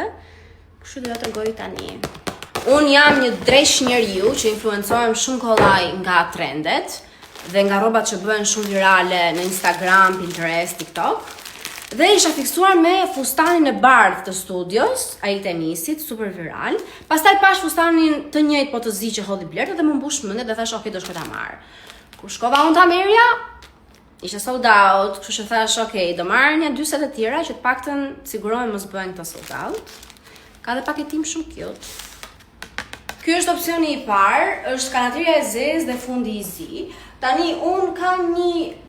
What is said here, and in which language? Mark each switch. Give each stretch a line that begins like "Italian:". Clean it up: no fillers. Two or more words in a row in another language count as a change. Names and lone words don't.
Albanian: Kështu do ta tregoj tani. Unë jam një dresh njeriu që influencohem shumë kollaj nga trendet dhe nga rrobat që bëhen shumë virale në Instagram, Pinterest, TikTok. Dhe isha fiksuar me fustanin e bardhë të studios, ai tenisit, super viral. Pastaj pash fustanin të njëjtë po të zi që hodhi Blerta dhe më mbush mendja dhe thash, "Ok, do shkoj ta marr." Kur shkova unë ta merrja, ishte
English: sold out,
Albanian: kështu që thash, "Ok, do marr një 2 set të tjera që të paktën sigurohem mos bëhen këto
English: sold out."
Albanian: Ka dhe paketim shumë cute. Ky është opsioni i parë, është kanatiria e zezë dhe fundi i zi. Tani unë kam një